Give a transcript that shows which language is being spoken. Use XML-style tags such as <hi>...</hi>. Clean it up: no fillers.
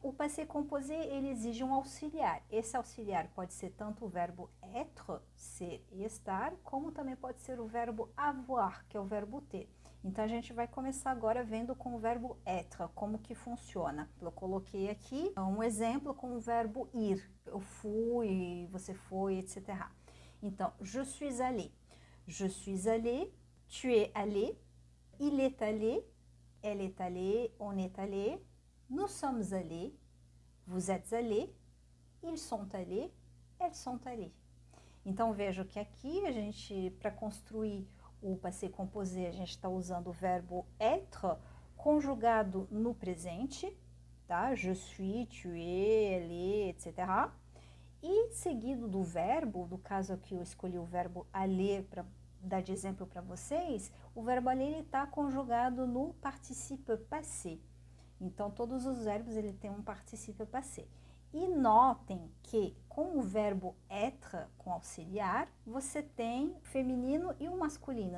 <pt>O passé composé, ele exige um auxiliar. Esse auxiliar pode ser tanto o verbo être, ser e estar, como também pode ser o verbo avoir, que é o verbo ter. Então, a gente vai começar agora vendo com o verbo être, como que funciona. Eu coloquei aqui um exemplo com o verbo ir. Eu fui, você foi, etc. Então,</pt> <fr>je suis allé. Je suis allé, tu es allé, il est allé, elle est allée, on est allé, nous sommes allés, vous êtes allés, ils sont allés, elles sont allées.</fr> <pt>Então, veja que aqui a gente, para construir o passé composé, a gente está usando o verbo être conjugado no presente, tá?</pt> <fr>Je suis, tu es, elle est, etc.</fr> <pt>E seguido do verbo, no caso aqui eu escolhi o verbo aller para dar de exemplo para vocês, o verbo aller está conjugado no participe passé. Então, todos os verbos ele tem um participe passé. E notem que com o verbo être, com auxiliar, você tem o feminino e o masculino.</pt>